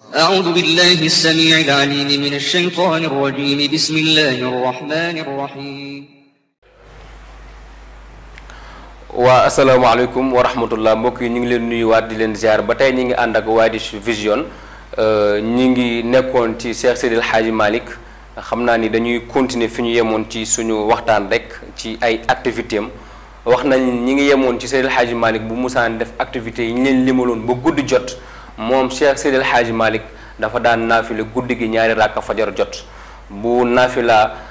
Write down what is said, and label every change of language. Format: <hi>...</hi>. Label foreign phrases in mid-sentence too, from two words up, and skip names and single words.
<ar>أعوذ بالله السميع العليم من الشيطان الرجيم بسم الله الرحمن الرحيم</ar> <wo>waa</wo> <ar>السلام عليكم ورحمة الله</ar> <wo>mbokk yi ñu ngi leen nuyuwaat di leen ziar ba tey ñu ngi ànd ak Wadih Vision ñu ngi nekkoon ci Cheikh Seydil Hadji Malick xam naa ni dañuy continuer fi ñu yemoon ci suñu waxtaan rek ci ay activité am wax nañ ñi ngi yemoon ci Seydil Hadji Malick bu musaan def activités yi ñu leen limaloon ba guddi jot moom Cheikh Seydil Hadji Malick dafa daan naafila guddi gi ñaari ràkka fajar jot bu naafila</wo>